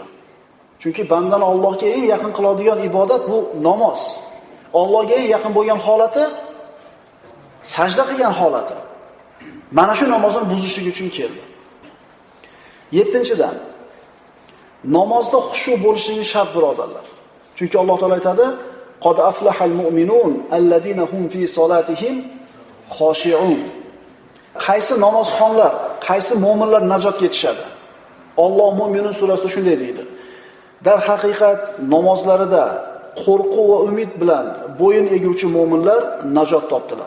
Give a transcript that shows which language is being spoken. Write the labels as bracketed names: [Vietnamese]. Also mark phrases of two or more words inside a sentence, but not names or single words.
[Uzbek] Chunki bandani Allohga eng yaqin qiladigan ibodat bu namoz. Allohga eng yaqin bo'lgan holati sajda qilgan holati. Mana shu namozni buzishlik uchun keldi. 7-dan namozda xushu bo'lishligi shart birodarlar. Chunki Alloh taolo aytadi: [Arabic] "قد أفلح المؤمنون الذين هم في صلاتهم خاشعون." [Uzbek] Qaysi namozxonlar, qaysi mu'minlar najotga yetishadi? Alloh Mu'minun surasida shunday deydi: Dar haqiqat namozlarida qo'rquv va umid bilan bo'yin eguvchi mu'minlar najot topdilar.